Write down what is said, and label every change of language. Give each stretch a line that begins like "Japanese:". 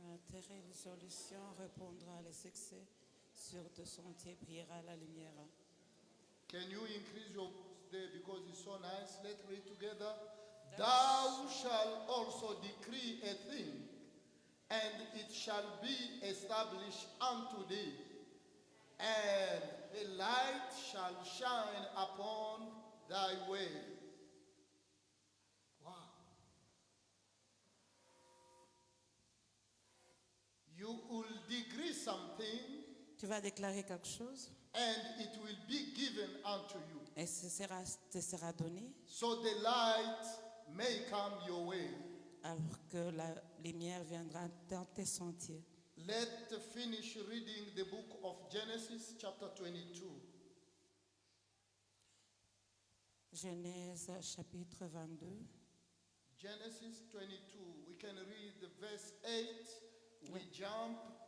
French: Tes résolutions répondra le succès, sur tes sentiers brillera la lumière.
English: Can you increase your voice there because it's so nice? Let's read together. Thou shalt also decree a thing, and it shall be established unto thee, and the light shall shine upon thy way. Wow. You will decree something,
French: Tu Tu vas déclarer quelque chose
English: and it will be given unto you.
French: et te sera donné
English: So the light may come your way.
French: alors que la lumière viendra dans tes sentiers.
English: Let's finish reading the book of Genesis, chapter 22.
French: Genèse chapitre 22.
English: Genesis 22. We can read the verse 8. We jump.